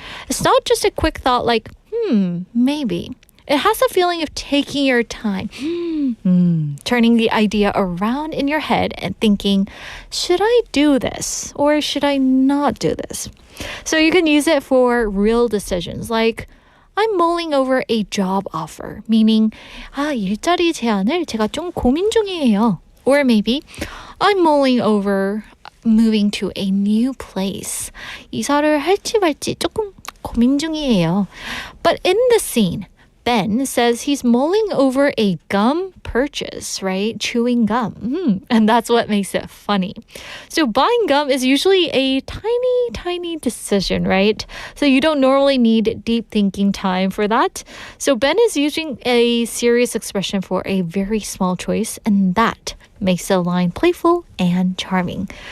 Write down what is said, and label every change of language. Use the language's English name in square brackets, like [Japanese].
[English] It's not just a quick thought like, maybe. It has a feeling of taking your time, turning the idea around in your head and thinking, should I do this or should I not do this? So you can use it for real decisions like, I'm mulling over a job offer, meaning, [Korean] 일자리 제안을 제가 좀 고민 중이에요. [English] Or maybe, I'm mulling over moving to a new place. [Korean] 이사를 할지 말지 조금 고민 중이에요. [English] But in the scene, Ben says he's mulling over a gum purchase, right? Chewing gum. And that's what makes it funny. So buying gum is usually a tiny, tiny decision, right? So you don't normally need deep thinking time for that. So Ben is using a serious expression for a very small choice, and that makes the line playful and charming.